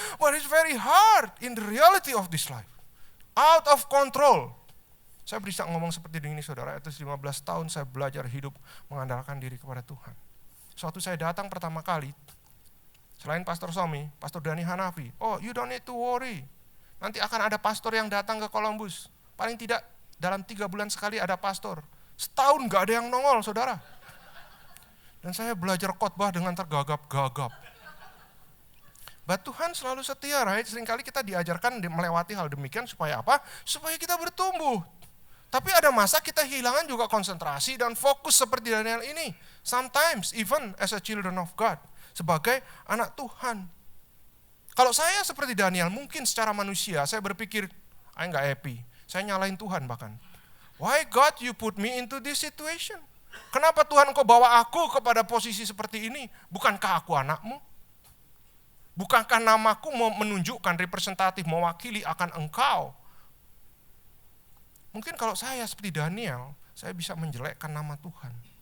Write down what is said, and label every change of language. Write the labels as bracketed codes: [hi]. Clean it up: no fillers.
[en] But it's very hard in the reality of this life. Out of control. [id] Saya bisa ngomong seperti ini saudara, itu 15 tahun saya belajar hidup mengandalkan diri kepada Tuhan. Suatu saya datang pertama kali, selain Pastor Somi, Pastor Dani Hanafi, [en] oh you don't need to worry. [id] Nanti akan ada pastor yang datang ke Columbus. Paling tidak dalam 3 bulan sekali ada pastor. Setahun gak ada yang nongol saudara. Dan saya belajar khotbah dengan tergagap-gagap. But Tuhan selalu setia, right? Seringkali kita diajarkan melewati hal demikian supaya apa? Supaya kita bertumbuh. Tapi ada masa kita kehilangan juga konsentrasi dan fokus seperti Daniel ini. [en] Sometimes even as a children of God. [id] Sebagai anak Tuhan. Kalau saya seperti Daniel, mungkin secara manusia saya berpikir, saya nggak happy. Saya nyalain Tuhan bahkan. [en] Why God you put me into this situation? [id] Kenapa Tuhan kau bawa aku kepada posisi seperti ini? Bukankah aku anakmu? Bukankah namaku mau menunjukkan representatif, mewakili akan engkau? Mungkin kalau saya seperti Daniel, saya bisa menjelekkan nama Tuhan.